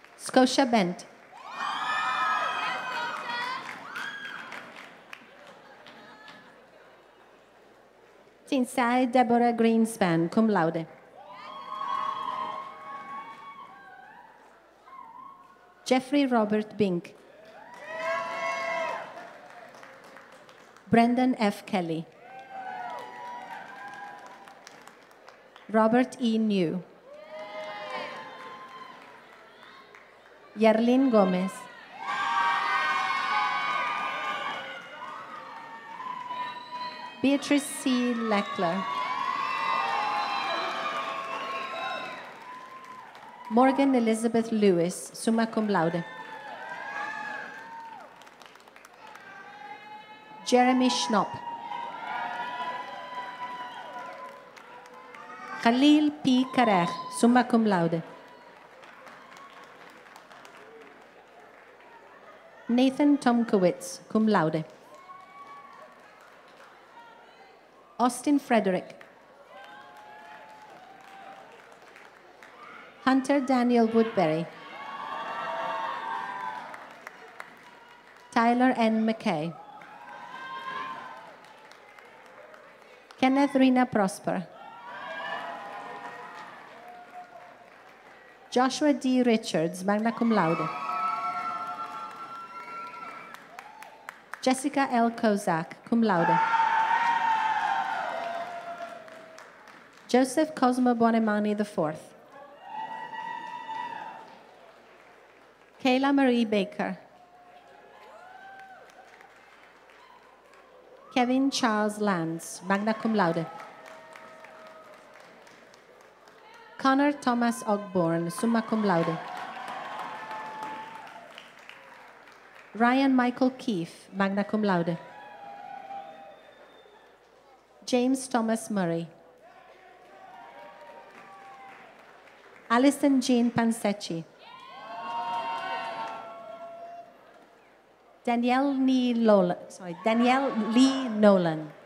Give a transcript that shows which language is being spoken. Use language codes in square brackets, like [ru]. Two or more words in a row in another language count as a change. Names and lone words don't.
[en] Scotia Bent. Tinsai Deborah Greenspan, [la] cum laude. [en] Jeffrey Robert Bink. Brendan F. Kelly. Robert E. New. Yarlin Gomez. Beatrice C. Leckler. Morgan Elizabeth Lewis, [la] summa cum laude. [en] Jeremy Schnopp. Khalil P. [la] Karech, summa cum laude. [en] Nathan Tomkowitz, [la] cum laude. [en] Austin Frederick. Hunter Daniel Woodbury. Tyler N. McKay. Kenneth Rina Prosper. Joshua D. Richards, [la] magna cum laude. Jessica L. [en] Kozak, [la] cum laude. [en] Joseph Cosmo Buonamani IV. Kayla Marie Baker. Kevin Charles Lance, [la] magna cum laude. [en] Connor Thomas Ogborn, [la] summa cum laude. [en] Ryan Michael Keefe, [la] magna cum laude. [en] James Thomas Murray. Alison Jean Pansecchi. Danielle Lee Nolan.